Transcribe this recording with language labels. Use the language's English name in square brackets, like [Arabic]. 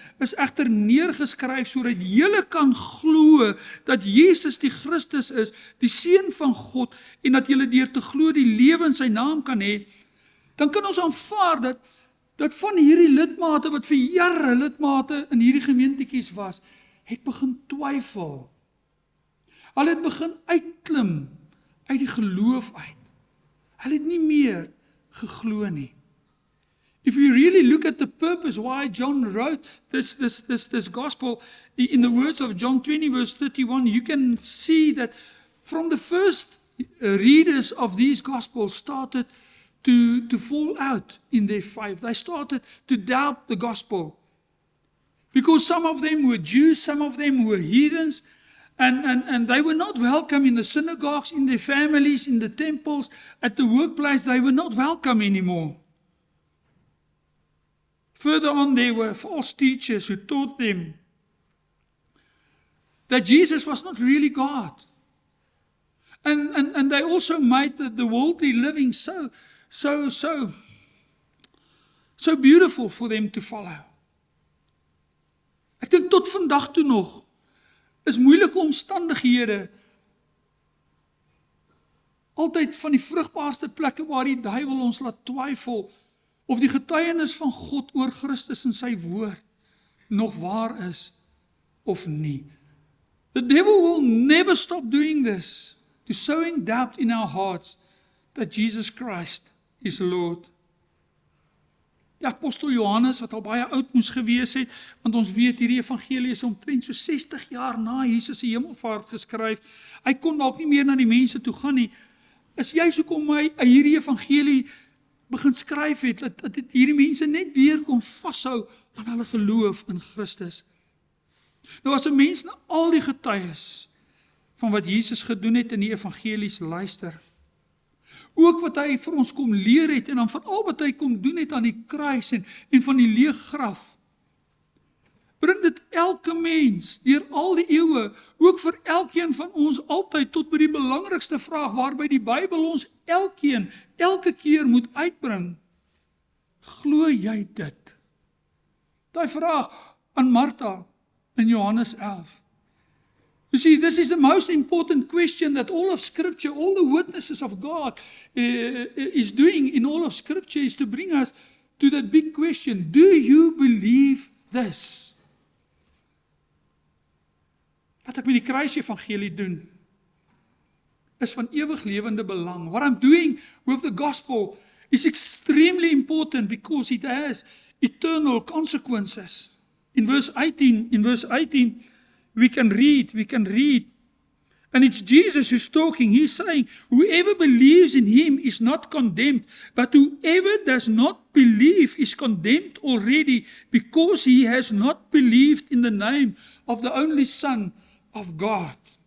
[Afrikaans] is egter neergeskryf sodat julle kan glo dat Jesus die Christus is, die Seun van God, en dat julle deur te glo die lewe in sy naam kan hê, dan kan ons aanvaar dat van hierdie lidmate wat vir jare lidmate in hierdie gemeentetjies was, het begin twyfel. Hulle het begin uitklim uit die geloof uit. Hulle het nie meer geglo nie. [English] If we really look at the purpose why John wrote this gospel, in the words of John 20 verse 31, you can see that from the first readers of these gospels started to fall out in their faith. They started to doubt the gospel. Because some of them were Jews, some of them were heathens, and they were not welcome in the synagogues, in their families, in the temples, at the workplace. They were not welcome anymore. Further on, there were false teachers who taught them that Jesus was not really God. And they also made the worldly living so so beautiful for them to follow. [Afrikaans] Ek dink tot vandag toe nog, is moeilike omstandighede, altyd van die vrugbaarste plekke waar die duiwel ons laat twyfel, of die getuienis van God oor Christus en sy woord, nog waar is, of nie. [English] The devil will never stop doing this, to sowing doubt in our hearts, that Jesus Christ is Lord. [Afrikaans] Die apostel Johannes, wat al baie oud moes gewees het, want ons weet hierdie evangelie is omtrent so 60 jaar na Jesus se hemelvaart geskryf, hy kon dalk nie meer na die mense toe gaan nie, is juist hoekom hy hierdie evangelie begin skryf het, dat hierdie mense net weer kon vashou aan hulle geloof in Christus. Nou as 'n mens na al die getuies van wat Jesus gedoen het in die evangelies luister, ook wat hy vir ons kom leer het, en dan van al wat hy kom doen het aan die kruis en van die leeg graf, bring dit elke mens, deur al die eeue, ook vir elkeen van ons altyd tot by die belangrikste vraag, waarby die Bybel ons elke keer moet uitbring. Glo jy dit? Daai vraag aan Martha in Johannes 11. [English] You see, this is the most important question that all of Scripture, all the witnesses of God is doing in all of Scripture, is to bring us to that big question. Do you believe this? [Afrikaans] Wat ek met die kruisevangelie doen, is van ewig lewende belang. [English] What I'm doing with the gospel is extremely important because it has eternal consequences. In verse 18, we can read, and it's Jesus who's talking. He's saying, whoever believes in him is not condemned, but whoever does not believe is condemned already, because he has not believed in the name of the only Son of God.